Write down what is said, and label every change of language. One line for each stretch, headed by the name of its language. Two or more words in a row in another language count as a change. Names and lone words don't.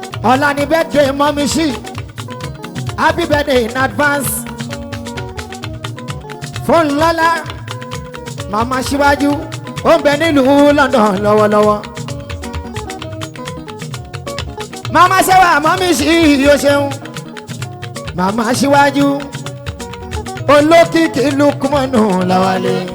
Yoruba: Ọ̀la ni birthday Mami sí.
English: Happy birthday in advance.
Yoruba: Fún Lọ́lá, Màmá Síwájú, ó ń bẹ nílùú London lọ́wọ́lọ́wọ́. Màmá Ṣẹ́wà, Mọ́mí sí, o ṣeun. Màmá Síwájú, olókìkí Lukmanu Láwálé.